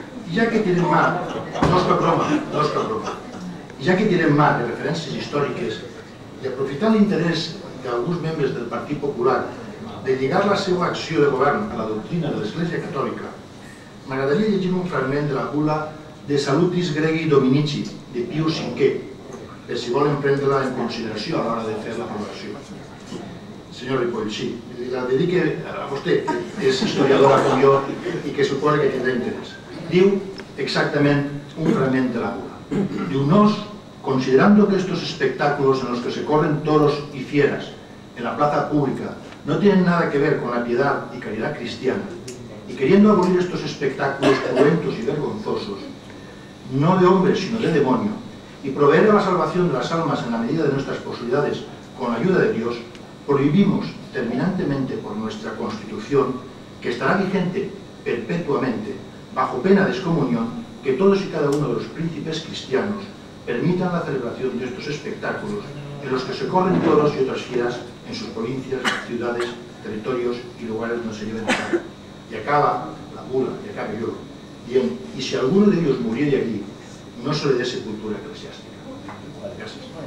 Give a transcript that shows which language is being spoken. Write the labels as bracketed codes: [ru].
[ca] I ja que tirem mà, no és cap broma, ja que tirem mà de referències històriques i aprofitant l'interès d'alguns membres del Partit Popular de lligar la seva acció de govern a la doctrina de l'Església Catòlica, m'agradaria llegir un fragment de la bula De Salutis Gregi Dominici, de Pius V, per si volen prendre-la en consideració a l'hora de fer la valoració. Senyor Ripoll, sí, la dedique a vostè, que és historiadora com jo i que suposa que tindrà interès. Diu exactament un fragment de la bula. Diu: [es] nos, considerando que estos espectáculos en los que se corren toros y fieras en la plaza pública no tienen nada que ver con la piedad y caridad cristiana, y queriendo abolir estos espectáculos cruentos y vergonzosos, no de hombre sino de demonio, y proveer a la salvación de las almas en la medida de nuestras posibilidades con la ayuda de Dios, prohibimos terminantemente por nuestra Constitución, que estará vigente perpetuamente, bajo pena de excomunión, que todos y cada uno de los príncipes cristianos permitan la celebración de estos espectáculos en los que se corren toros y otras fieras en sus provincias, ciudades, territorios y lugares donde se lleven a cabo. Y acaba la bula, y acaba yo, bien, y si alguno de ellos muriere allí, no solo de sepultura eclesiástica. [ca] Gràcies.